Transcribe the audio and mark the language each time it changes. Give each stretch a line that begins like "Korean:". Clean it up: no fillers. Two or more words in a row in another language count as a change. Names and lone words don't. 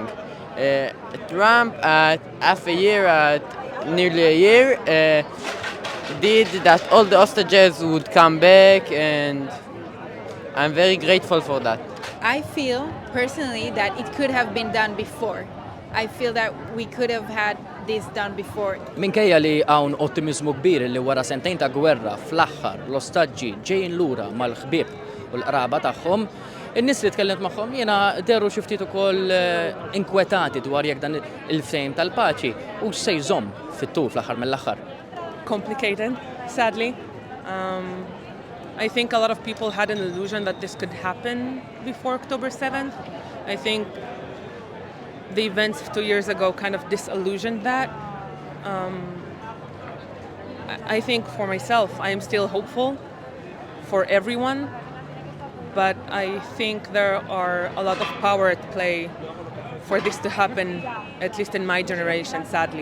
English: Trump at half a year, at nearly a year, did that all the hostages would come back, and I'm very grateful for that. I feel personally that it could have been done before. I feel that we could have had this done before.
Maltese: Minkejja li hawn ottimizmu kbir li wara sentejn ta' gwerra fl-aħħar l-ostaġġi ġejjin lura mal-ħbieb u l-qraba tagħhom, in-nies li tkellimt magħhom jiena deru xi ftit ukoll inkwetati dwar jekk dan il-ftehim tal-paċi u se jżomm fit-tul fl-aħħar mill-aħħar.
English: Complicated, sadly. I think a lot of people had an illusion that this could happen before October 7th. I think the events 2 years ago kind of disillusioned that. I think for myself, I am still hopeful for everyone, but I think there are a lot of power at play for this to happen, at least in my generation, sadly.